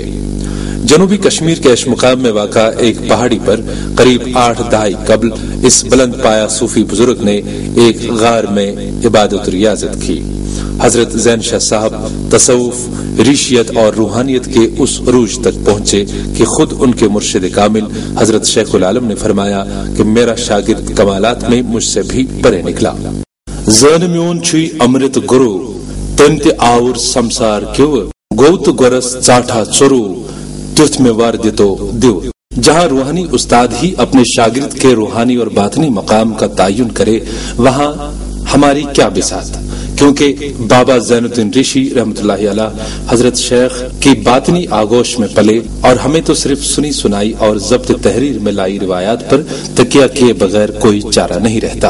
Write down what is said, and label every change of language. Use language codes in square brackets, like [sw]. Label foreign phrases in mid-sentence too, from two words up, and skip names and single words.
[ur] جنوبی کشمیر کے اشمقام میں واقع ایک پہاڑی پر قریب 8 دہائی قبل اس بلند پایا صوفی بزرگ نے ایک غار میں عبادت و ریاضت کی۔ حضرت زین شاہ صاحب تصوف، ریشیت اور روحانیت کے اس عروج تک پہنچے کہ خود ان کے مرشد کامل حضرت شیخ العالم نے فرمایا کہ میرا شاگرد کمالات میں مجھ سے بھی پرے نکلا۔ [ks] زین میون چھوئی امرت گرو تم تے آور سمسار کیو گو تو گرس چاٹھا چرو تیتھ میں وار دیتو دیو۔ [ur] جہاں روحانی استاد ہی اپنے شاگرد کے روحانی اور باطنی مقام کا تعین کرے، وہاں ہماری کیا بساط، کیونکہ بابا زین الدین رشی رحمۃ اللہ علیہ حضرت شیخ کی باطنی آگوش میں پلے، اور ہمیں تو صرف سنی سنائی اور ضبط تحریر میں لائی روایات پر تکیہ کیے بغیر کوئی چارہ نہیں رہتا۔